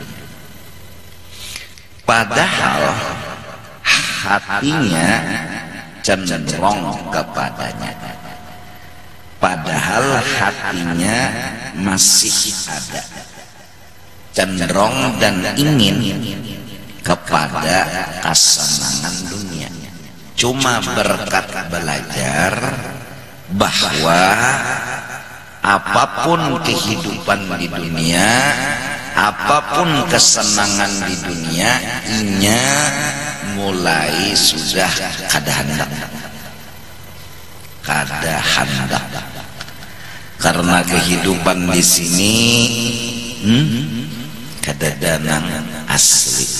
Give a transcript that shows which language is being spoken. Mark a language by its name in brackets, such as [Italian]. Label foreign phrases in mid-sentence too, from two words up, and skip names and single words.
[Indonesian] padahal hatinya cenderung kepadanya, padahal hatinya masih ada cenderung dan ingin kepada kesenangan dunia. [Banjar] Cuma berkat belajar bahwa apapun kehidupan di dunia, apapun kesenangan di dunia, inya mulai sudah kada hendak, karena kehidupan di sini kada danang asli.